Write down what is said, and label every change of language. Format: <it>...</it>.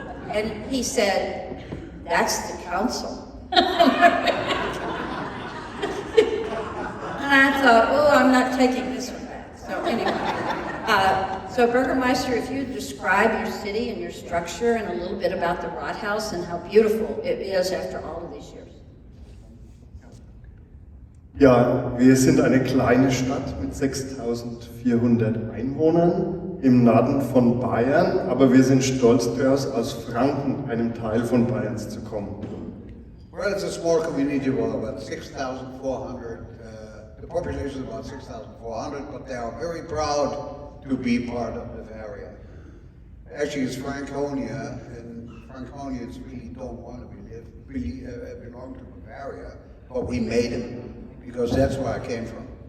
<en>And he said, that's the council. And I thought, oh, I'm not taking this one back. So anyway, so Burgerneister, if you describe your city and your structure and a little bit about the Rathaus and how beautiful it is after all of these years.</en> <de>Ja, wir sind eine kleine Stadt mit 6.400 Einwohnern im Norden von Bayern, aber wir sind stolz daraus, aus Franken, einem Teil von Bayerns, zu kommen.</de> <en>Well, it's a small community of about 6,400. The population is about 6,400, but they are very proud to be part of Bavaria. Actually, it's Franconia, and Franconians really don't want to belong to Bavaria, but we made it, because that's where I came from.</en>